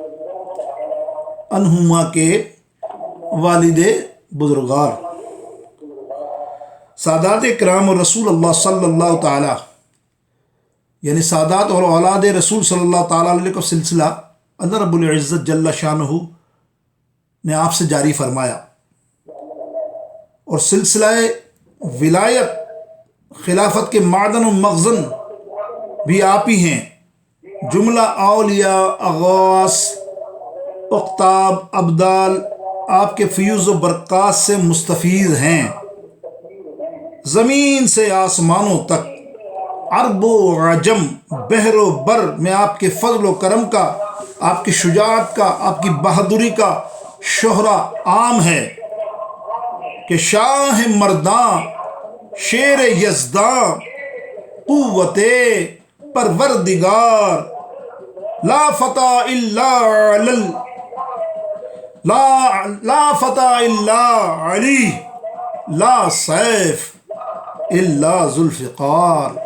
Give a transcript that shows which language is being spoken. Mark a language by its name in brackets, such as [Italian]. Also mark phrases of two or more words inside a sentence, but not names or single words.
[Urdu] عنہما کے والد بزرگار، سادات کرام اور رسول اللہ [Arabic] صلی اللہ تعالی، [Urdu] یعنی سادات اور اولاد رسول [Arabic] صلی اللہ تعالی علیہ [Urdu] کا سلسلہ اللہ رب العزت جل شانہ نے آپ سے جاری فرمایا، اور سلسلہ ولایت خلافت کے معدن و مخزن بھی آپ ہی ہیں۔ جملہ اولیاء، اغواث، اقطاب، ابدال آپ کے فیوز و برکات سے مستفیض ہیں۔ زمین سے آسمانوں تک، عرب و عجم، بحر و بر میں آپ کے فضل و کرم کا، آپ کی شجاعت کا، آپ کی بہادری کا شہرہ عام ہے کہ شاہ مرداں، شیر یزداں، قوت پروردگار، [Arabic] لا فتح الا علی، لا سیف الا ذوالفقار۔